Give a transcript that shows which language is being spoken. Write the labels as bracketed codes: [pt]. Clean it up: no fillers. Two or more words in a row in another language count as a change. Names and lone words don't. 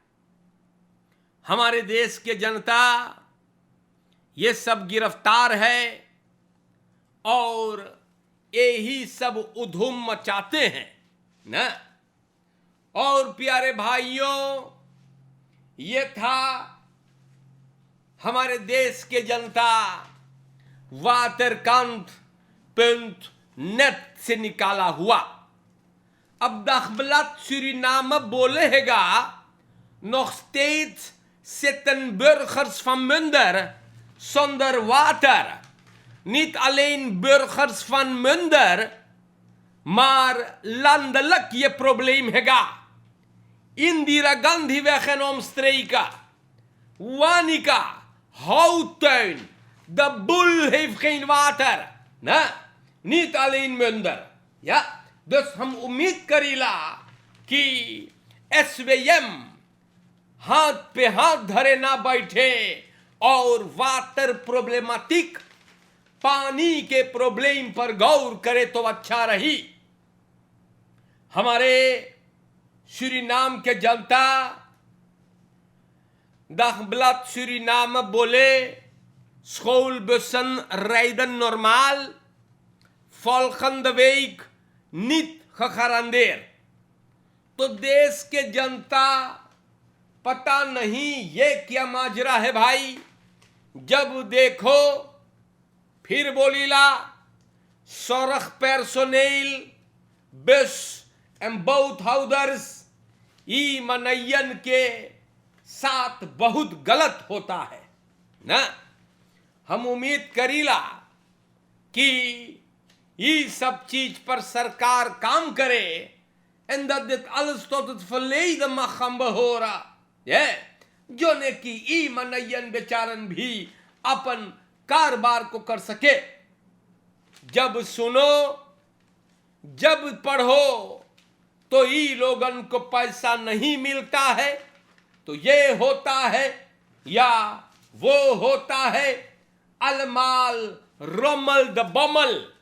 [hns] हमारे देश के जनता ये सब गिरफ्तार है और यही सब उधूम मचाते हैं ना। और प्यारे भाइयों, ये था हमारे देश के जनता waterkant.net से निकाला हुआ। [nl] अब Dagblad Suriname बोलेगा nog steeds zitten burgers van Munder zonder water. Niet alleen burgers van Munder, maar landelijk je probleem hega. Indira Gandhiweg en omstreken. Wanica, Houttuin. De boel heeft geen water. Nee, niet alleen Munder. [hns] Ja, dus हम उम्मीद करीला कि SVM हाथ पे हाथ धरे ना बैठे और वाटर प्रॉब्लमेटिक पानी के प्रॉब्लम पर गौर करे तो अच्छा रही। हमारे सूरीनाम के जनता [nl] Dagblad Suriname बोले schoolbussen rijden normaal, volgende week niet gegarandeerd। [hns] तो देश के जनता पता नहीं ये क्या माजरा है भाई। जब देखो फिर बोलीला [nl] zorg personeel bus en boothouders [hns] ई मनयन के साथ बहुत गलत होता है ना। हम उम्मीद करीला कि ये सब चीज पर सरकार काम करे [nl] en dat dit alles tot het verleden mag gaan behoren। [hns] जो ने कि ई मनयन बेचारन भी अपन कारोबार को कर सके। जब सुनो जब पढ़ो तो ई लोगन को पैसा नहीं मिलता है तो ये होता है या वो होता है अलमाल रोमल द बमल।